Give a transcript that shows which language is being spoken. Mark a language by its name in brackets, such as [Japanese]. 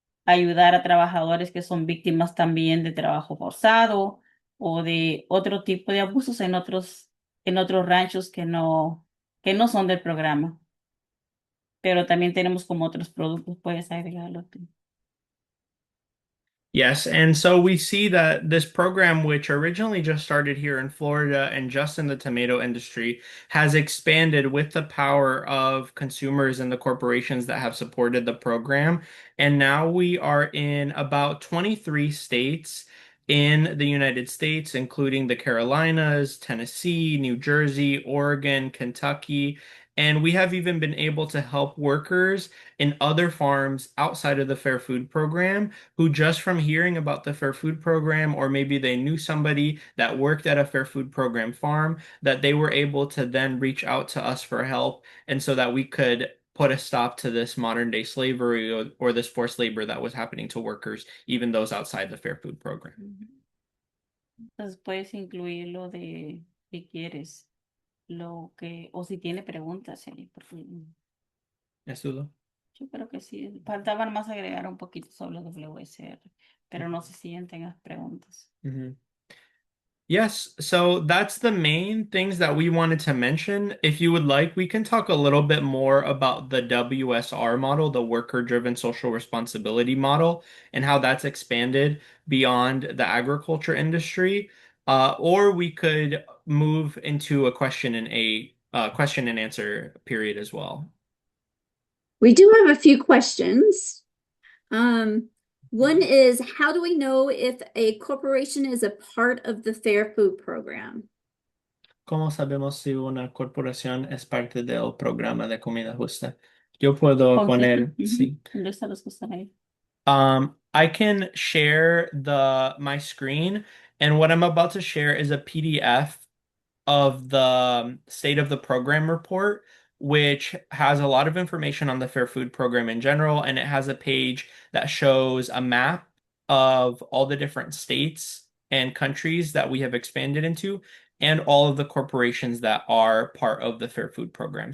[Spanish] ayudar a trabajadores que son víctimas también de trabajo forzado o de otro tipo de abusos en otros ranchos que no son del programa, pero también tenemos como otros productos, puedes agregarlo tú. [English] Yes, and so we see that this program, which originally just started here in Florida and just in the tomato industry, has expanded with the power of consumers and the corporations that have supported the program. And now we are in about 23 states in the United States, including the Carolinas, Tennessee, New Jersey, Oregon, Kentucky. And we have even been able to help workers in other farms outside of the Fair Food Program who just from hearing about the Fair Food Program, or maybe they knew somebody that worked at a Fair Food Program farm, that they were able to then reach out to us for help, and so that we could put a stop to this modern day slavery or this forced labor that was happening to workers, even those outside the Fair Food Program. [Spanish] Entonces puedes incluir lo de que quieres, lo que, o si tiene preguntas, porque [English] Yes, Dudo? [Spanish] yo creo que sí. Faltaba más agregar un poquito sobre WSR, pero no sé si tengas preguntas. Mm-hmm. [English] Yes, so that's the main things that we wanted to mention. If you would like, we can talk a little bit more about the WSR model, the worker-driven social responsibility model, and how that's expanded beyond the agriculture industry. Or we could move into a question and answer period as well. We do have a few questions. One is, how do we know if a corporation is a part of the Fair Food Program? [Spanish] ¿Cómo sabemos si una corporación es parte del programa de comida justa? Yo puedo poner, sí. ¿Dónde están los que están ahí? [English] I can share my screen, and what I'm about to share is a PDF of the state of the program report, which has a lot of information on the Fair Food Program in general, and it has a page that shows a map of all the different states and countries that we have expanded into, and all of the corporations that are part of the Fair Food Program.